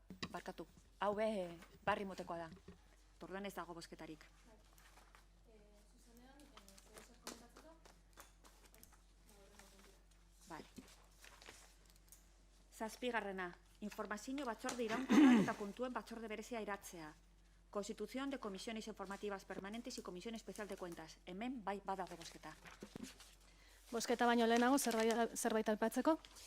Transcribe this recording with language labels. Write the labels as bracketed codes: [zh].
[eu] Barkatu, hau barri motekoa da. Orduan ez dago bozketarik. Vale. 7. Informazio batzorde iraunkorrak eta puntuen batzorde berezia eratzea. [es] Constitución de comisiones informativas permanentes y comisión especial de cuentas. [eu] Hemen bai badago bozketa. Bozketa baino lehenago zerbait aipatzeko?